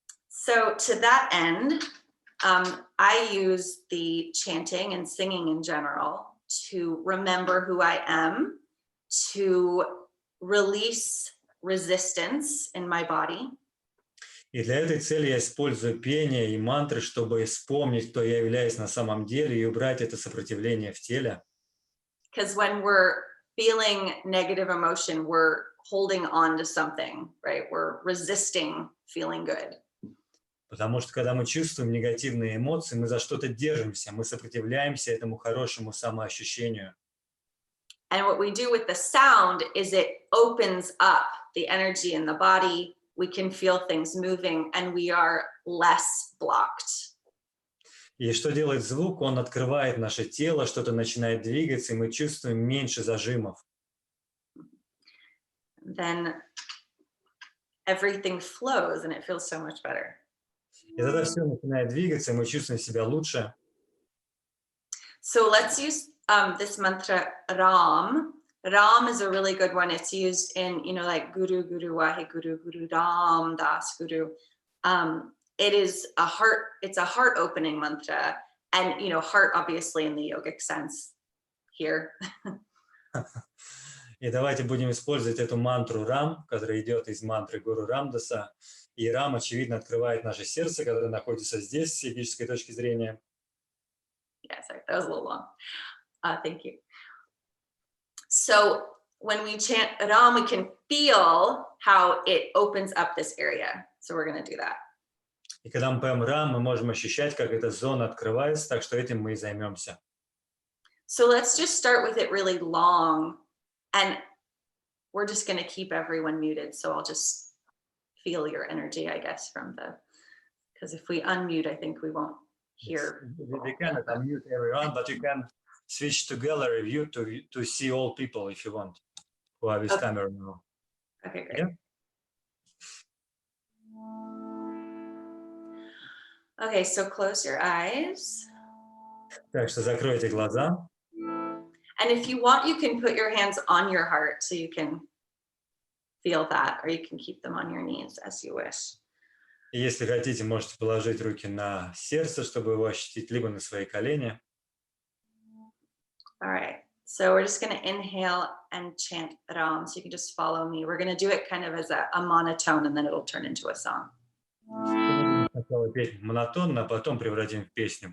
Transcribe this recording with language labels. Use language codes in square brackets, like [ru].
[en] So to that end, I use the chanting and singing in general to remember who I am, to release resistance in my body. [ru] И для этой цели я использую пение и мантры, чтобы вспомнить, кто я являюсь на самом деле, и убрать это сопротивление в теле. [en] Because when we're feeling negative emotion, we're holding on to something, right? We're resisting feeling good. [ru] Потому что когда мы чувствуем негативные эмоции, мы за что-то держимся, мы сопротивляемся этому хорошему самоощущению. [en] And what we do with the sound is it opens up the energy in the body. We can feel things moving, and we are less blocked. [ru] И что делает звук? Он открывает наше тело, что-то начинает двигаться, и мы чувствуем меньше зажимов. [en] Then everything flows, and it feels so much better. [ru] И тогда все начинает двигаться, и мы чувствуем себя лучше. [en] So let's use this mantra Ram. Ram is a really good one. It's used in, like Guru, Guru, Wahe Guru, Guru Ram, Das Guru. It's a heart opening mantra. And, heart obviously in the yogic sense here. [ru] И давайте будем использовать эту мантру Рам, которая идет из мантры Гуру Рамдаса. И Рам, очевидно, открывает наше сердце, которое находится здесь, с йогической точки зрения. [en] Yeah, sorry, that was a little long. Thank you. So when we chant Ram, we can feel how it opens up this area. So we're going to do that. [ru] И когда мы поем Рам, мы можем ощущать, как эта зона открывается, так что этим мы и займемся. [en] So let's just start with it really long. And we're just going to keep everyone muted. So I'll just feel your energy, I guess, because if we unmute, I think we won't hear. We cannot unmute everyone, but you can switch to gallery view to see all people if you want, who are with camera now. Okay, great. Yeah? Okay, so close your eyes. [ru] Так что закройте глаза. [en] And if you want, you can put your hands on your heart so you can feel that, or you can keep them on your knees as you wish. [ru] И если хотите, можете положить руки на сердце, чтобы его ощутить, либо на свои колени. [en] All right, so we're just going to inhale and chant Ram, so you can just follow me. We're going to do it kind of as a monotone, and then it'll turn into a song. [ru] Сначала петь монотонно, а потом превратим в песню.